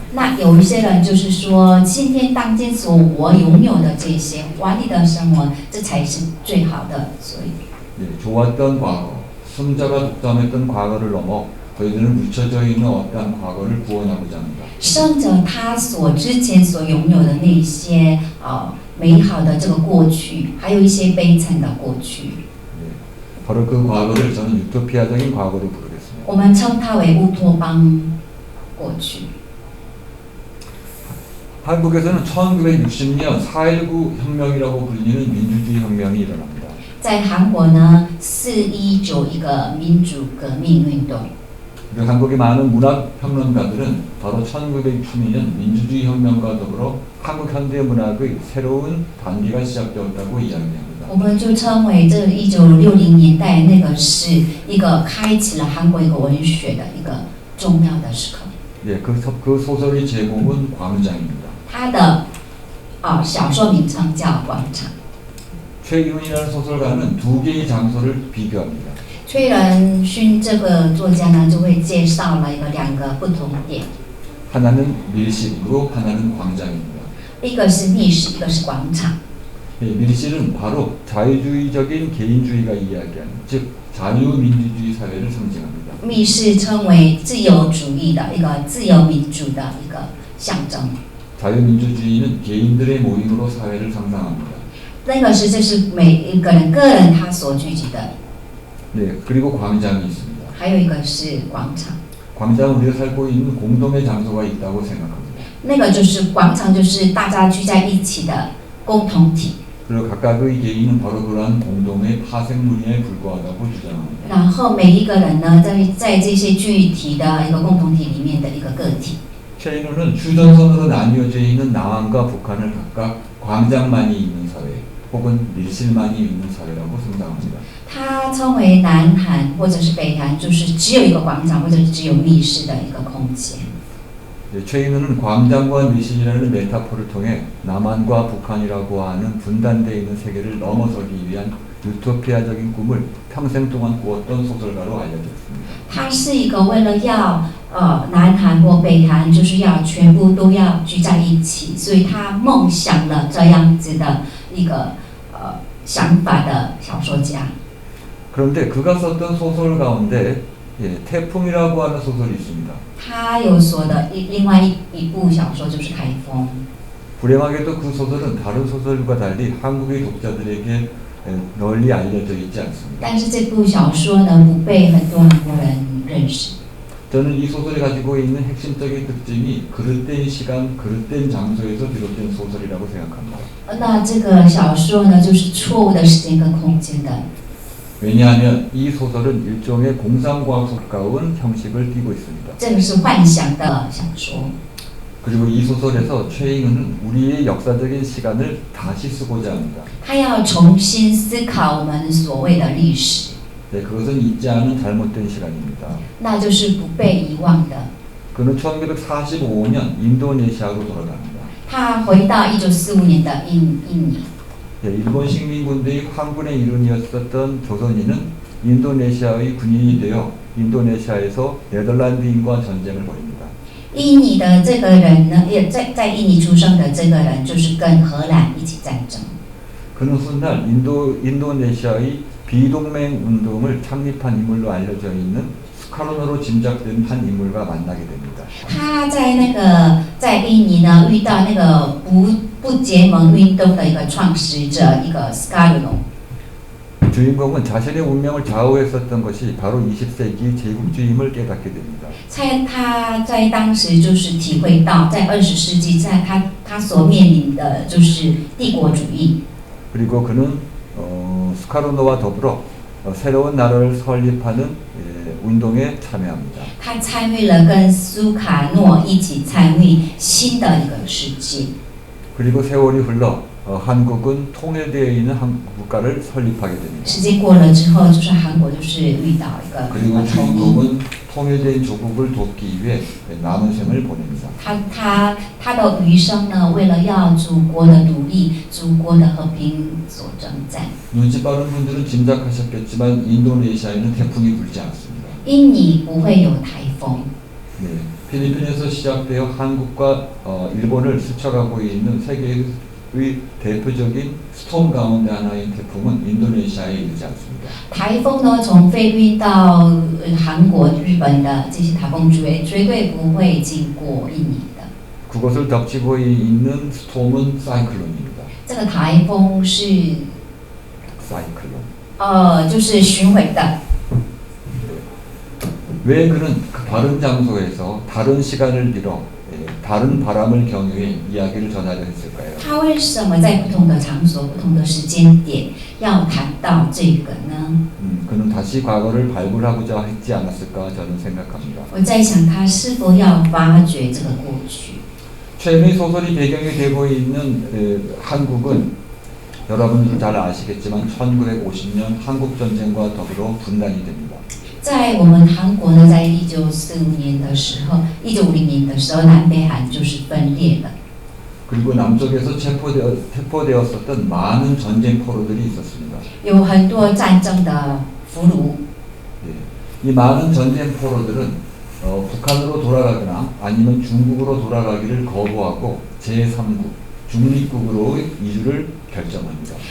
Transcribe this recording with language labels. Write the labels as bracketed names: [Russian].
[Chinese] 那有一些人就是说，今天当今所我拥有的这些华丽的生活，这才是最好的。所以， [Korean] 예, 좋았던 과거, 승자가 독점했던 과거를 넘어 저희들은 묻혀져 있는 어떠한 과거를 구원하고자 합니다. [Chinese] 胜者他所之前所拥有的那些美好的这个过去，还有一些悲惨的过去， [Korean] 예, 바로 그 과거를 저는 유토피아적인 과거로 부르겠습니다. [Chinese] 我们称它为乌托邦过去。 [Korean] 한국에서는 1960년 4.19 혁명이라고 불리는 민주주의 혁명이 일어납니다. [Chinese] 在韩国呢，419一个民主革命运动， [Korean] 그리고 한국의 많은 문학 평론가들은 바로 1962년 민주주의 혁명과 더불어 한국 현대 문학의 새로운 단계가 시작되었다고 이야기합니다. [Chinese] 我们就称为这1960年代那个是一个开启了韩国一个文学的一个重要的时刻。 [Korean] 예, 그 소설의 제목은 광장입니다. [Chinese] 他的小说名称叫《广场》。 [Korean] 최윤이라는 소설가는 두 개의 장소를 비교합니다. [Chinese] 崔仁勋这个作家呢，就会介绍了两个不同点， [Korean] 하나는 밀실이고 하나는 광장입니다. [Chinese] 一个是密室，一个是广场。 [Korean] 예, 밀실은 바로 자유주의적인 개인주의가 이야기하는, 즉 자유민주주의 사회를 상징합니다. [Chinese] 密室称为自由主义的一个自由民主的一个象征。 [Korean] 자유민주주의는 개인들의 모임으로 사회를 상상합니다. [Chinese] 那个是这是每一个人他所聚集的。 [Korean] 네, 그리고 광장이 있습니다. [Chinese] 还有一个是广场。 [Korean] 광장은 우리가 살고 있는 공동의 장소가 있다고 생각합니다. [Chinese] 那个就是广场，就是大家聚在一起的共同体。 [Korean] 그리고 각각의 개인은 바로 그러한 공동의 파생물에 불과하다고 주장합니다. [Chinese] 然后每一个人呢，在这些具体的一个共同体里面的一个个体。 [Korean] 최인호는 휴전선으로 나뉘어져 있는 남한과 북한을 각각 광장만이 있는 사회 혹은 밀실만이 있는 사회라고 상상합니다. [Chinese] 它称为南韩或者是北韩，就是只有一个广场或者是只有密室的一个空间。 [Korean] 최인호는 광장과 밀실이라는 메타포를 통해 남한과 북한이라고 하는 분단되어 있는 세계를 넘어서기 위한 유토피아적인 꿈을 평생 동안 꾸었던 소설가로 알려졌습니다. [Chinese] 它是一个为了要南韩或北韩就是要全部都要聚在一起，所以他梦想了这样子的一个想法的小说家。 [Korean] 그런데 그가 썼던 소설 가운데 태풍이라고 하는 소설이 있습니다. [Chinese] 他有说的另外一部小说就是《台风》。 [Korean] 불행하게도 그 소설은 다른 소설과 달리 한국의 독자들에게 널리 알려져 있지 않습니다. [Chinese] 但是这部小说呢，不被很多韩国人认识。 [Korean] 저는 이 소설이 가지고 있는 핵심적인 특징이 그릇된 시간, 그릇된 장소에서 비롯된 소설이라고 생각합니다. [Chinese] 那这个小说呢，就是错误的时间跟空间的。 [Korean] 왜냐하면 이 소설은 일종의 공상과학 가까운 형식을 띠고 있습니다. [Chinese] 这个是幻想的小说。 [Korean] 그리고 이 소설에서 최잉은 우리의 역사적인 시간을 다시 쓰고자 합니다. [Chinese] 他要重新思考我们所谓的历史， [Korean] 네, 그것은 잊지 않은 잘못된 시간입니다. [Chinese] 那就是不被遗忘的。 [Korean] 그는 1945년 인도네시아로 돌아갑니다. [Chinese] 他回到1945年的印尼。 [Korean] 네, 일본 식민군대의 황군의 일원이었었던 조선인은 인도네시아의 군인이 되어 인도네시아에서 네덜란드인과 전쟁을 벌입니다. [Chinese] 印尼的这个人呢，也在印尼出生的这个人，就是跟荷兰一起战争。 [Korean] 그는 훗날 인도네시아의 비동맹 운동을 창립한 인물로 알려져 있는 스카로노로 짐작된 한 인물과 만나게 됩니다. [Chinese] 他在印尼呢遇到那个不结盟运动的一个创始者，一个 Scarlino。 [Korean] 주인공은 자신의 운명을 좌우했었던 것이 바로 20세기 제국주의임을 깨닫게 됩니다. [Chinese] 他在当时就是体会到，在20世纪，在他所面临的就是帝国主义。 [Korean] 그리고 그는 스카로노와 더불어 새로운 나라를 설립하는 운동에 참여합니다. [Chinese] 他参与了跟苏卡诺一起参与新的一个世界。 [Korean] 그리고 세월이 흘러 한국은 통일되어 있는 한 국가를 설립하게 됩니다. [Chinese] 时间过了之后，就是韩国就是遇到一个 [Korean] 그리고 [Chinese] 统一。 [Korean] 주인공은 통일된 조국을 돕기 위해 남은 생을 보냅니다. [Chinese] 他的余生呢，为了要祖国的努力、祖国的和平所征战。 [Korean] 눈치 빠른 분들은 짐작하셨겠지만 인도네시아에는 태풍이 불지 않습니다. [Chinese] 印尼不会有台风。 [Korean] 네, 필리핀에서 시작되어 한국과 일본을 스쳐가고 있는 세계의 대표적인 스톰 가운데 하나인 태풍은 인도네시아에 이르지 않습니다. [Chinese] 台风呢，从菲律宾到韩国、日本的这些台风绝对不会经过印尼的。 [Korean] 그것을 덮치고 있는 스톰은 사이클론입니다. [Chinese] 这个台风是 [Korean] 사이클론. [Chinese] 就是巡回的。 [Korean] 왜 그는 그 다른 장소에서 다른 시간을 빌어 다른 바람을 경유해 이야기를 전하려 했을까요? [Chinese] 他为什么在不同的场所、不同的时间点要谈到这个呢？ [Korean] 그는 다시 과거를 발굴하고자 했지 않았을까 저는 생각합니다. [Chinese] 我在想，他是否要发掘这个过去？ [Korean] 최근에 소설이 배경이 되고 있는 한국은 여러분 잘 아시겠지만 1950년 한국전쟁과 더불어 분단이 됩니다. [Chinese] 在我们韩国呢，在1945年的时候，1950年的时候，南北韩就是分裂了。 [Korean] 그리고 남쪽에서 체포되었었던 많은 전쟁 포로들이 있었습니다. [Chinese] 有很多战争的俘虏， [Korean] 이 많은 전쟁 포로들은 북한으로 돌아가거나 아니면 중국으로 돌아가기를 거부하고 제3국 중립국으로 이주를 결정합니다.